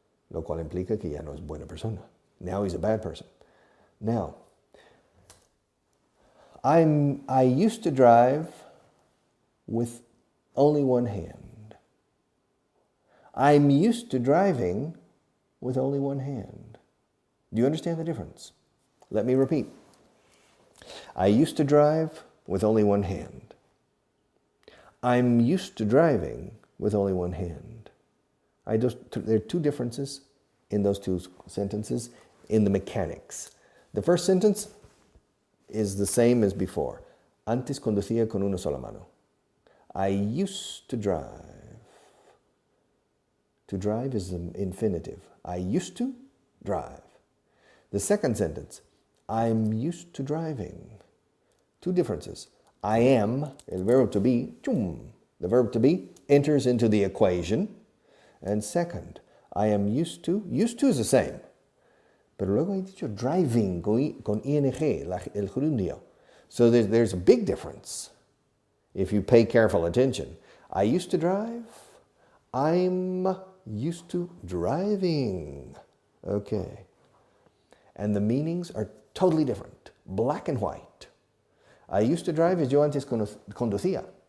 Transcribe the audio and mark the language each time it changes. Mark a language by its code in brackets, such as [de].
[es] Lo cual implica que ya no es buena persona. [en] Now he's a bad person. Now, I used to drive with only one hand. I'm used to driving with only one hand. Do you understand the difference? Let me repeat. I used to drive with only one hand. I'm used to driving with only one hand. There are two differences in those two sentences in the mechanics. The first sentence is the same as before. [es] Antes conducía con una sola mano. [en] I used to drive. To drive is an infinitive. I used to drive. The second sentence, I'm used to driving. Two differences. I am, el verb to be, chum. The verb to be enters into the equation. And second, I am used to is the same. [es] Pero luego he dicho driving con ing, el gerundio. [en] So there's a big difference if you pay careful attention. I used to drive. I'm used to driving. Okay. And the meanings are totally different. Black and white. I used to drive as [es] yo antes conducía.